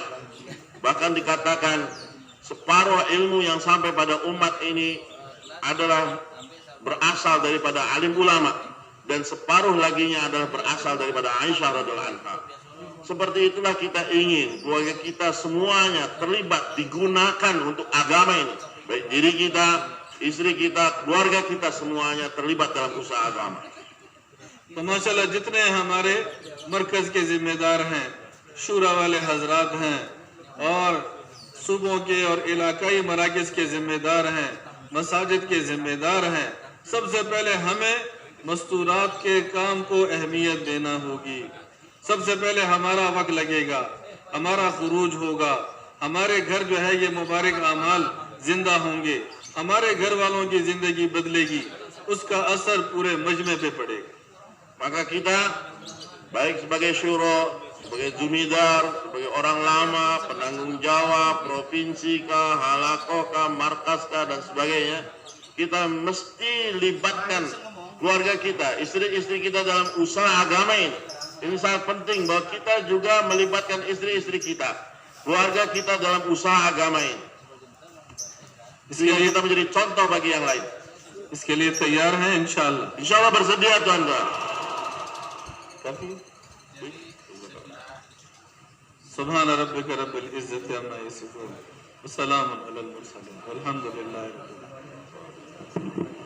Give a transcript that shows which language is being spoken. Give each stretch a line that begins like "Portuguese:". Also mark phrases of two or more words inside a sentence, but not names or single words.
Indonesian: Bahkan dikatakan separuh ilmu yang sampai pada umat ini adalah berasal daripada alim ulama, dan separuh laginya adalah berasal daripada Aisyah
Arabic: رضي الله عنها.
Indonesian: Seperti itulah kita ingin keluarga kita semuanya terlibat, digunakan untuk agama ini. Baik diri kita, istri kita, keluarga kita semuanya terlibat dalam usaha agama.
Urdu: تو ماشاءاللہ جتنے ہمارے مرکز کے ذمہ دار ہیں، شوریٰ والے حضرات ہیں، اور صوبوں کے اور علاقائی مراکز کے ذمہ دار ہیں، مساجد کے ذمہ دار ہیں، سب سے پہلے ہمیں مستورات کے کام کو اہمیت دینا ہوگی. سب سے پہلے ہمارا وقت لگے گا، ہمارا خروج ہوگا، ہمارے گھر جو ہے یہ مبارک اعمال زندہ ہوں گے، ہمارے گھر والوں کی زندگی بدلے گی، اس کا اثر پورے مجمعے پہ پڑے گا.
Indonesian: Maka kita baik sebagai syuro, sebagai jumidar, sebagai orang lama, penanggung jawab, provinsi kah, halakoh kah, markas kah, dan sebagainya, kita mesti libatkan keluarga kita, istri-istri kita dalam usaha agama ini. Ini sangat penting bahwa kita juga melibatkan istri-istri kita, keluarga kita dalam usaha agama ini, sehingga kita menjadi contoh bagi yang lain.
Urdu: اس کے لیے تیار ہیں انشاءاللہ.
Indonesian: Insyaallah bersedia tuan-tuan.
Arabic: سبحان ربك رب العزة عما يصفون وسلام على المرسلين والحمد لله رب العالمين.